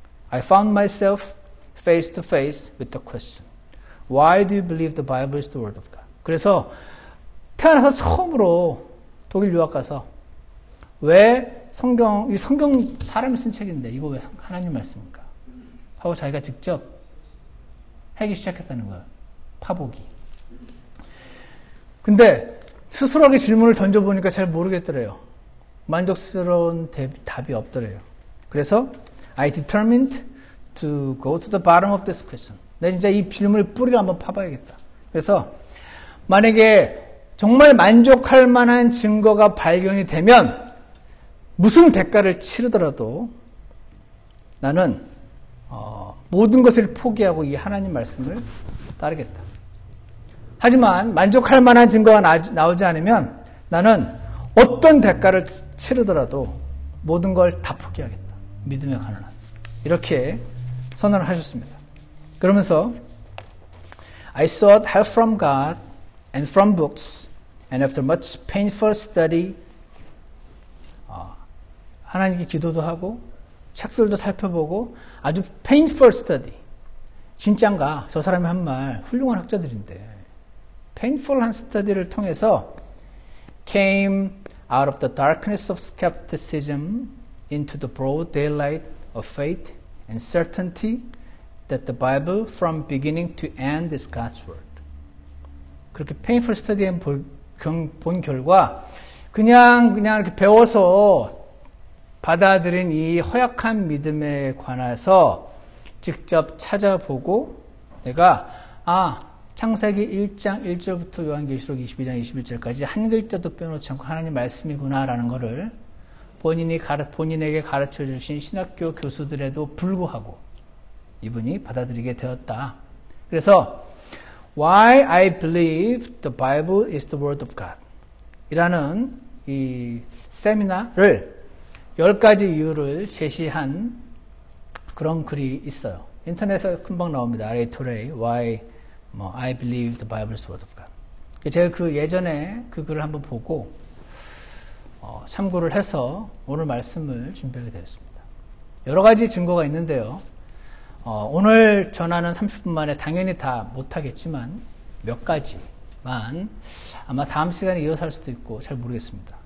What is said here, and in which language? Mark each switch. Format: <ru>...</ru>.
<en>I found myself face to face with the question. Why do you believe the Bible is the word of God?</en> <ko>그래서 태어나서 처음으로 독일 유학 가서 왜 이 성경 사람이 쓴 책인데 이거 왜 하나님 말씀입니까? 하고 자기가 직접 하기 시작했다는 거예요. 파보기. 근데 스스로에게 질문을 던져보니까 잘 모르겠더래요. 만족스러운 답이 없더래요.</ko> <en>그래서 I determined to go to the bottom of this question.</en> <ko>내가 진짜 이 질문의 뿌리를 한번 파봐야겠다. 그래서 만약에 정말 만족할 만한 증거가 발견이 되면 무슨 대가를 치르더라도 나는 모든 것을 포기하고 이 하나님 말씀을 따르겠다. 하지만 만족할 만한 증거가 나오지 않으면 나는 어떤 대가를 치르더라도 모든 걸 다 포기하겠다. 믿음에 관한 한. 이렇게 선언을 하셨습니다.</ko> <en>그러면서 I sought help from God and from books, and after much painful study,</en> <ko>하나님께 기도도 하고 책들도 살펴보고 아주</ko> <en>painful study.</en> <ko>진짠가? 저 사람이 한 말 훌륭한 학자들인데 painful한 study를 통해서</ko> <en>came out of the darkness of skepticism into the broad daylight of faith and certainty that the Bible from beginning to end is God's Word.</en> <ko>그렇게 painful study에 본 결과 그냥 이렇게 배워서 받아들인 이 허약한 믿음에 관해서 직접 찾아보고 내가 창세기 1장 1절부터 요한계시록 22장 21절까지 한 글자도 빼놓지 않고 하나님 말씀이구나라는 것을 본인에게 가르쳐 주신 신학교 교수들에도 불구하고 이분이 받아들이게 되었다. 그래서 Why I believe the Bible is the Word of God 이라는 이 세미나를 10가지 이유를 제시한 그런 글이 있어요. 인터넷에 금방 나옵니다.</ko> <en>R.A. Torrey, Why I believe the Bible is the Word of God.</en> <ko>제가 그 예전에 그 글을 한번 보고 참고를 해서 오늘 말씀을 준비하게 되었습니다. 여러 가지 증거가 있는데요. 오늘 전하는 30분 만에 당연히 다 못하겠지만 몇 가지만 아마 다음 시간에 이어서 할 수도 있고 잘 모르겠습니다.</ko>